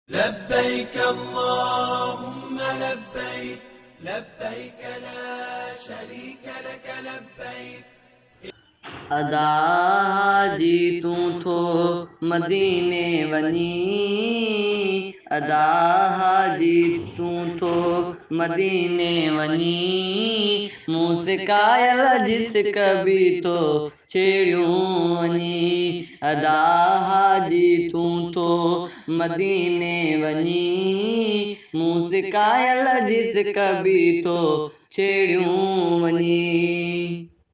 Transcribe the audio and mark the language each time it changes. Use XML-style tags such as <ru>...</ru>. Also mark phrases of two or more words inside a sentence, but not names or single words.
<ar>لبيك اللهم لبيك، لبيك لا شريك لك لبيك.</ar> <sd>ادا حاجي تون ٿو مديني وڃي، ادا حاجي تون ٿو مديني وڃي، مون سڪايل جي سڪ به ٿو ڇيڙيون وڃي، ادا حاجي تون ٿو مديني وڃي، مون سڪايل جي سڪ به ٿو ڇيڙيون وڃي.</sd>